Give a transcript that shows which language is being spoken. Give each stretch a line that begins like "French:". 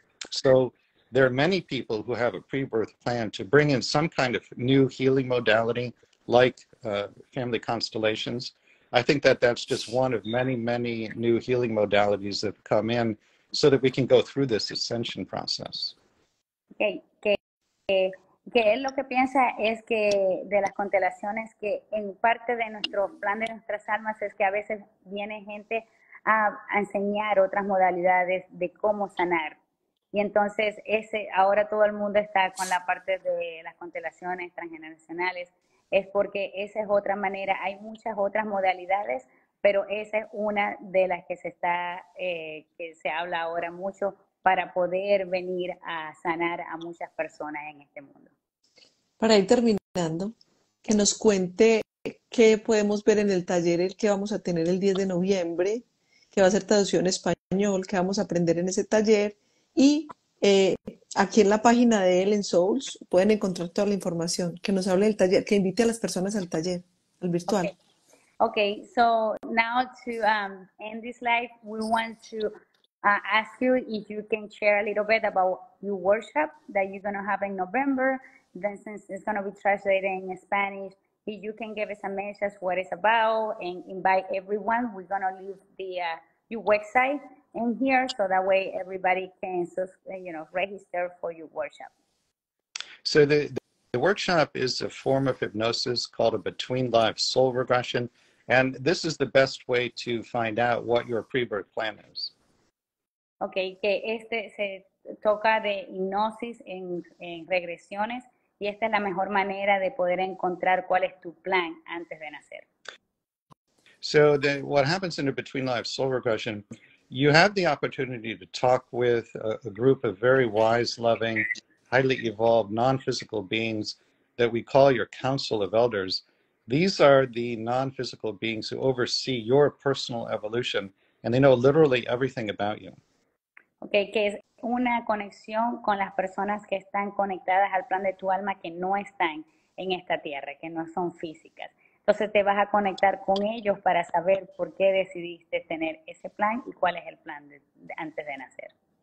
English: So there are many people who have a pre-birth plan to bring in some kind of new healing modality like family constellations. I think that that's just one of many, many new healing modalities that come in so that we can go through this ascension process. Okay.
Spanish: Que él lo que piensa es que de las constelaciones, que en parte de nuestro plan de nuestras almas es que a veces viene gente a enseñar otras modalidades de cómo sanar. Y entonces ahora todo el mundo está con la parte de las constelaciones transgeneracionales, es porque esa es otra manera. Hay muchas otras modalidades, pero esa es una de las que que se habla ahora mucho para poder venir a sanar a muchas personas en este mundo. Para ir terminando, que nos cuente qué podemos ver en el taller el que vamos a tener el 10 de noviembre, que va a ser traducción en español, que vamos a aprender en ese taller, y aquí en la página de él en Souls pueden encontrar toda la información, que nos hable del taller, que invite a las personas al taller, al virtual.
English: Okay, so now to end this live, we want to ask you if you can share a little bit about your workshop that you're going to have in November. Then since it's going to be translated in Spanish, if you can give us a message what it's about and invite everyone. We're going to leave your website in here so that way everybody can register for your workshop. So the workshop is a form of hypnosis called a between life soul regression. And this is the best way to find out what your pre-birth plan is.
Spanish: Okay, que se toca de hipnosis en regresiones y esta es la mejor manera de poder encontrar cuál es tu plan antes de nacer.
English: So what happens in a between life soul regression, you have the opportunity to talk with a group of very wise, loving, highly evolved, non-physical beings that we call your council of elders. These are the non-physical beings who oversee your personal evolution, and they know literally everything about you.
Spanish: Okay, que es una conexión con las personas que están conectadas al plan de tu alma, que no están en esta tierra, que no son físicas. Entonces te vas a conectar con ellos para saber por qué decidiste tener ese plan y cuál es el plan antes de nacer.